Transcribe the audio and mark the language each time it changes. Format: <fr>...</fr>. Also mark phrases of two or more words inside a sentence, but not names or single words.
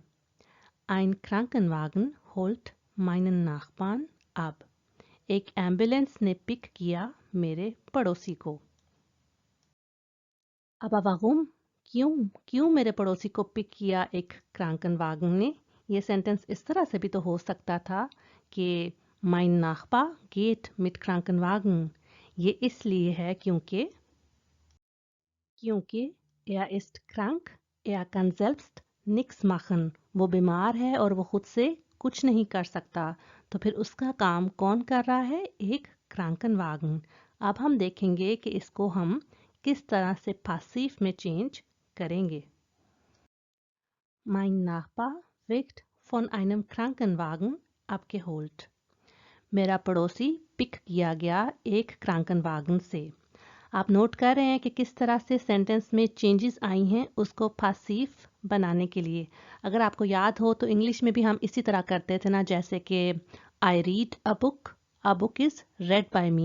<de>Ein Krankenwagen holt meinen Nachbarn ab.</de> <hi>एक एम्बुलेंस ने पिक किया मेरे पड़ोसी को। अब वागुम, क्यों क्यों मेरे पड़ोसी को पिक किया एक क्रांकनवागन ने? ये सेंटेंस इस तरह से भी तो हो सकता था कि</hi> <de>mein Nachbar geht mit Krankenwagen।</de> <hi>ये इसलिए है क्योंकि</hi> <de>er ist krank, er kann selbst nichts machen।</de> <hi>वो बीमार है और वो खुद से कुछ नहीं कर सकता, तो फिर उसका काम कौन कर रहा है? एक क्रांकनवागन। अब हम देखेंगे कि इसको हम किस तरह से पैसिव में चेंज करेंगे।</hi> <de>Mein Nachbar wird von einem Krankenwagen abgeholt।</de> <hi>मेरा पड़ोसी पिक किया गया एक क्रांकनवागन से। आप नोट कर रहे हैं कि किस तरह से सेंटेंस में चेंजेस आई हैं उसको पैसिव बनाने के लिए। अगर आपको याद हो तो इंग्लिश में भी हम इसी तरह करते थे ना, जैसे कि</hi> <en>I read a book is read by me.</en>